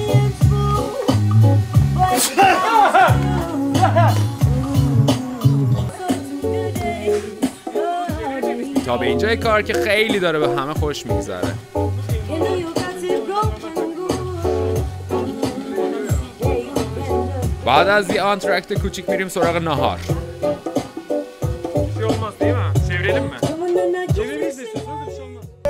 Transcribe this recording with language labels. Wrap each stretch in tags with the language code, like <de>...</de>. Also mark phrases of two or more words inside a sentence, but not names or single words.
<fa>تا به اینجای کار که خیلی داره به همه خوش میگذره. بعد از این آنترکت کوچیک میریم سراغ نهار.</fa> <tr>şey olmaz değil mi? Çevirelim mi? Çevirebiliriz de istiyorsanız bir şey olmaz.</tr>